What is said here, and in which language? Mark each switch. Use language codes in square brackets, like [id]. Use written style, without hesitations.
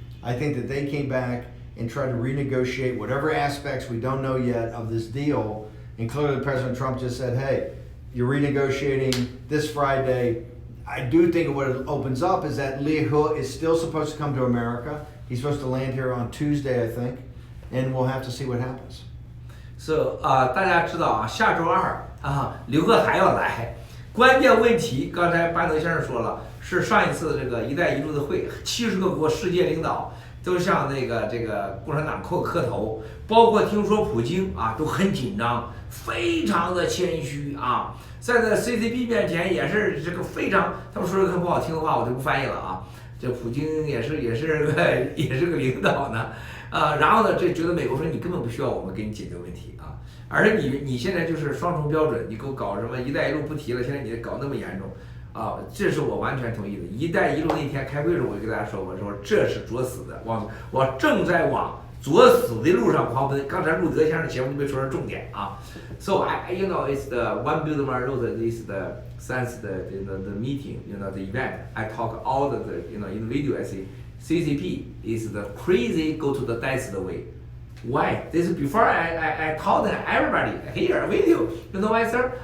[en] I think that they came back and tried to renegotiate whatever aspects we don't know yet of this deal. And clearly, President Trump just said, "Hey, you're renegotiating this Friday." I do think what it opens up is that Li He is still supposed to come to America. He's supposed to land here on Tuesday, I think, and we'll have to see what happens. [zh] So 大家知道啊，下周二啊，刘鹤还要来。关键问题，刚才班德先生说了，是上一次这个“一带一路”的会，70个国世界领导都向这个共产党磕头，包括听说普京啊都很紧张，非常的谦虚啊，在这 CCP 面前也是这个非常，他们说的很不好听的话，我就不翻译了啊。这普京也是个领导呢，然后呢，这觉得美国说你根本不需要我们给你解决问题啊，而且你现在就是双重标准，你给我搞什么“一带一路”不提了，现在你搞那么严重。这是我完全同意的。“一带一路”那天开会的时候，我就跟大家说，我说这是作死的，我正在往作死的路上狂奔。刚才路德先生的节目就没说成重点啊。 [en] So it's the One Belt One Road is the since the meeting, the event. I talk all the in the video. I say CCP is the crazy go to the death way. Why? This is before I told everybody here with you. You know why, sir?